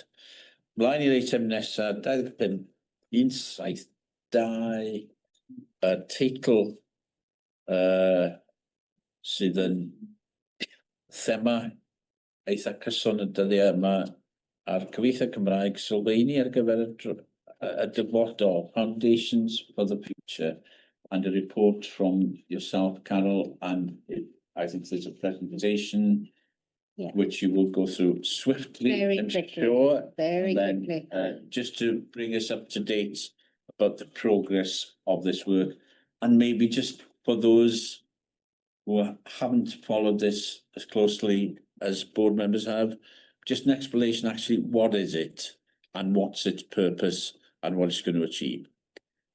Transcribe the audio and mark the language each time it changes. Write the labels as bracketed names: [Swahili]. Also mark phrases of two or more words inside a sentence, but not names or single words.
[Welsh] Mlaen i'r eitem nesaf, 25, 172, y teitl sydd yn thema eitha cyson y dyddiau yma ar cyfieithu Cymraeg sylfaeni ar gyfer y dyfodol, [English] Foundations for the Future, and a report from yourself, Carol, and I think there's a presentation which you will go through swiftly, I'm sure. Very quickly. Just to bring us up to date about the progress of this work, and maybe just for those who haven't followed this as closely as board members have, just an explanation actually, what is it and what's its purpose and what it's going to achieve.